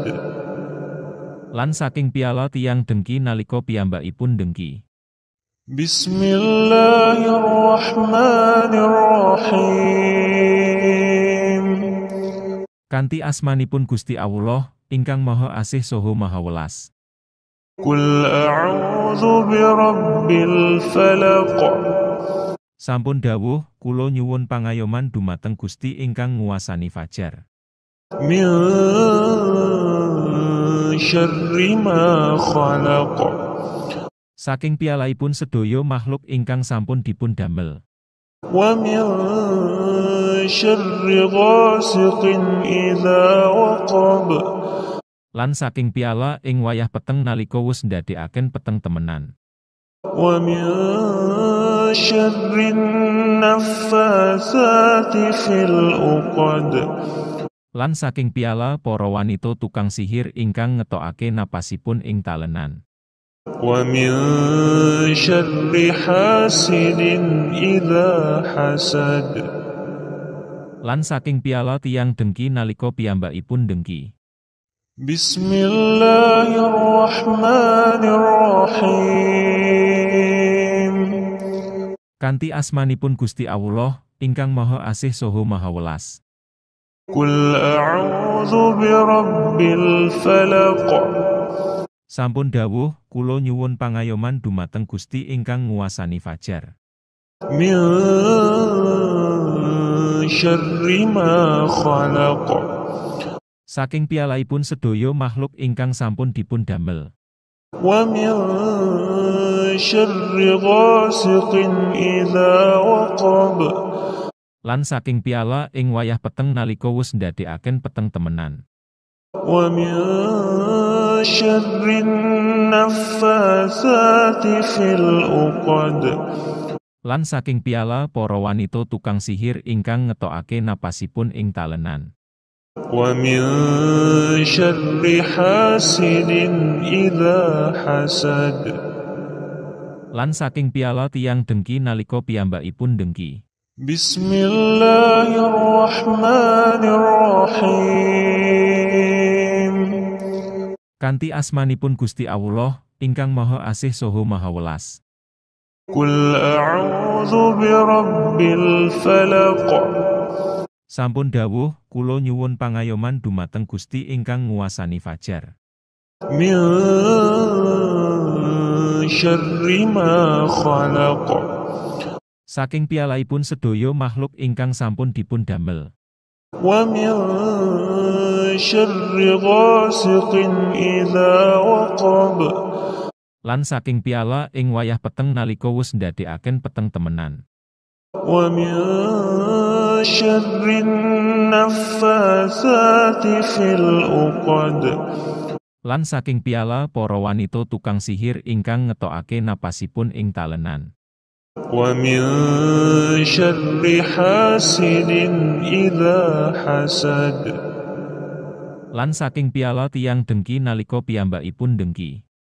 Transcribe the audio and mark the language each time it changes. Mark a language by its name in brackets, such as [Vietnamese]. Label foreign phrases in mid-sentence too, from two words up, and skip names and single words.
[Javanese] Lan saking piala tiyang dengki nalika piyambakipun dengki. [Arabic] Bismillahirrahmanirrahim. [Javanese] Kanthi asmanipun Gusti Allah, ingkang Maha Asih saha Maha Welas. [Arabic] قل أعوذ برب الفلق. [Javanese] Sampun dawuh, kula nyuwun pangayoman dumateng Gusti ingkang nguwasani fajar. [Arabic] من شر ما خلق. [Javanese] Saking piyalaipun sedaya makhluk ingkang sampun dipun damel. [Arabic] ومن شر غاسق إذا وقب. [Javanese] Lan saking piala ing wayah peteng nalika wus ndadekaken peteng temenan. [Arabic] ومن شر النفاثات في العقد. [Javanese] Lan saking piala para wanita tukang sihir ingkang ngetokake napasipun ing talenan. [Arabic] ومن شر حاسد إذا حسد. [Javanese] Lan saking piala tiyang dengki nalika piyambakipun dengki. [Arabic] بسم الله الرحمن الرحيم. [Javanese] Kanthi asmanipun Gusti Allah, ingkang Maha Asih saha Maha Welas. [Arabic] قل أعوذ برب الفلق. [Javanese] Sampun dawuh, kula nyuwun pangayoman dumateng Gusti ingkang nguwasani fajar. [Arabic] من شر ما خلق. [Javanese] Saking piyalaipun sedaya makhluk ingkang sampun dipun damel. [Arabic] ومن شر غاسق إذا وقب. [Javanese] Lan saking piala ing wayah peteng nalika wus ndadekaken peteng temenan. [Arabic] ومن شر النفاثات في العقد. [Javanese] Lan saking piala para wanita tukang sihir ingkang ngetokake napasipun ing talenan. [Arabic] ومن شر حاسد إذا حسد. [Javanese] Lan saking piala tiyang dengki nalika piyambakipun dengki. [Arabic] بسم الله الرحمن الرحيم. [Javanese] Kanthi asmanipun Gusti Allah, ingkang Maha Asih saha Maha Welas. [Arabic] قل أعوذ برب الفلق. [Javanese] Sampun dawuh, kula nyuwun pangayoman dumateng Gusti ingkang nguwasani fajar. [Arabic] من شر ما خلق. [Javanese] Saking piyalaipun sedaya makhluk ingkang sampun dipun damel. [Arabic] ومن شر غاسق إذا وقب. [Javanese] Lan saking piala ing wayah peteng nalika wus ndadekaken peteng temenan. [Arabic] ومن شر النفاثات في العقد. [Javanese] Lan saking piala para wanita tukang sihir ingkang ngetokake napasipun ing talenan. [Arabic] ومن شر حاسد إذا حسد. [Javanese] Lan saking piala tiyang dengki nalika piyambakipun dengki.